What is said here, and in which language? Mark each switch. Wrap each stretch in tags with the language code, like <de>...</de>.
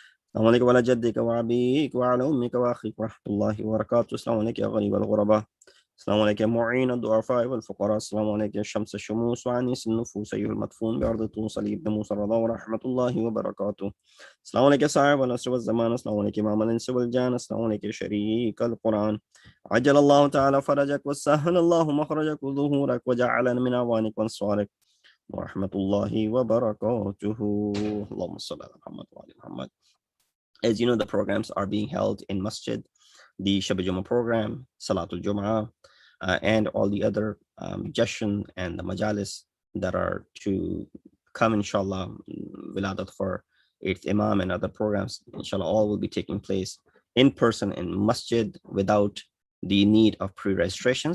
<ar>Assalamu alaikum wa ala jaddika wa abika wa ala ummika wa akhika wa rahmatullahi wa barakatuh. Assalamu alaikum ya Ghani wal Ghuraba. السلام عليك يا معين الضعفاء والفقراء. السلام عليك يا شمس الشموس وعنيس النفوس أيها المدفون بأرض توصل ابن موسى الرضا ورحمة الله وبركاته. السلام عليك يا صاحب العصر والزمان. السلام عليك إمام الإنس والجان. السلام عليك يا شريك القرآن. عجل الله تعالى فرجك وسهل الله مخرجك وظهورك وجعلنا من أعوانك وانصارك ورحمة الله وبركاته. اللهم صل على محمد وعلى محمد.</ar> <en>As you know, the programs are being held in Masjid, the Shab Jummah program, Salatul Jum'ah, and all the other Jashan and the Majalis that are to come, inshallah, Wiladat for 8th Imam and other programs, inshallah, all will be taking place in person in Masjid without the need of pre-registration.</en>